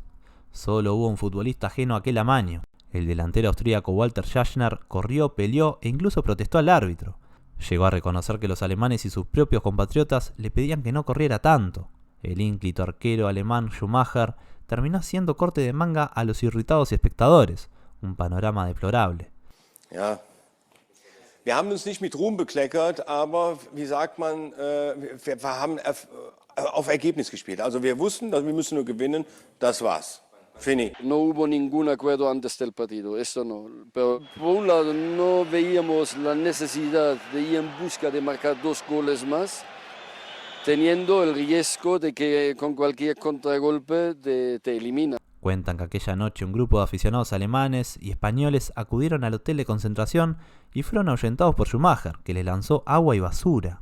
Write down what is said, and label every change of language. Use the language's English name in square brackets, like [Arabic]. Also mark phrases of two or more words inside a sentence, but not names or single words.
[Spanish] Solo hubo un futbolista ajeno a aquel amaño. El delantero austríaco Walter Schachner corrió, peleó e incluso protestó al árbitro. Llegó a reconocer que los alemanes y sus propios compatriotas le pedían que no corriera tanto. El ínclito arquero alemán Schumacher terminó haciendo corte de manga a los irritados espectadores. Un panorama deplorable. [German] Ja, wir haben uns nicht mit Ruhm bekleckert, aber wie sagt man, wir haben auf Ergebnis gespielt. Also wir wussten, dass wir müssen nur gewinnen, das war's. Fini. [Spanish] No hubo ningún acuerdo antes del partido, eso no. Pero por un lado no veíamos la necesidad de ir en busca de marcar 2 goles más, teniendo el riesgo de que con cualquier contragolpe te elimina. Cuentan que aquella noche un grupo de aficionados alemanes y españoles acudieron al hotel de concentración y fueron ahuyentados por Schumacher, que les lanzó agua y basura.